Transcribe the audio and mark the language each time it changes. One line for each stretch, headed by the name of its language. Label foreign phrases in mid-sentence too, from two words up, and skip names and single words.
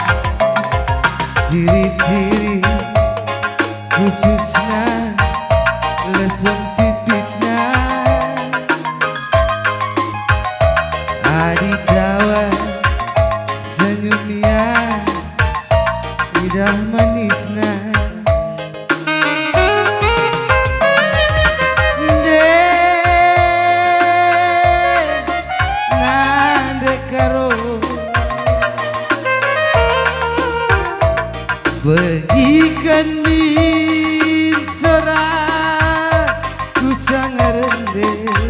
Indonesian: ciri-ciri khususnya lesung pipitnya aditawa senyumnya indah manisnya nande karo
Batak Karo: bagikan min sorak ku sangat rendah